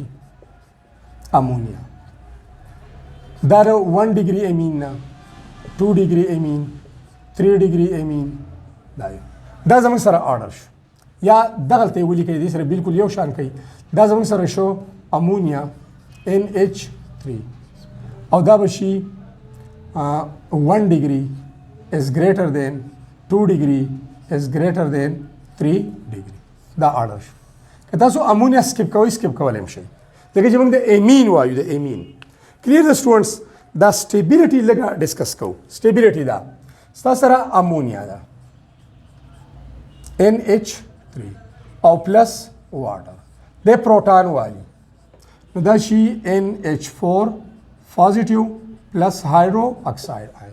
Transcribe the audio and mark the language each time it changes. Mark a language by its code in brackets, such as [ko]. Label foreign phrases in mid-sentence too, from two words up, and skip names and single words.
[ps] امونیا دا 1 [en] degree amine [ps] نه 2 [en] degree amine [ps] 3 [en] degree amine [ps] دا زموږ سره آرډر شو. یا دغلته ولیکئ، دې سره بالکل یو شان کوي. دا زموږ سره شو امونیا NH3 او دا به شي 1 [en] degree is greater than 2 degree is greater than 3 degree. [ps] دا آرډر شو. که تاسو امونیا سکپ کوئ، سکپ کولی هم شئ، ځکه چې موږ د امین وایو، د امین. کلیر د سټوډنټس دا سټیبیلیټي لږه ډسکس کوو. سټیبیلیټي دا ستاسو سره امونیا ده NH3 او [en] plus water [ps] د پروټان والی، نو دا شي NH4 [en] positive plus hydroxide ion.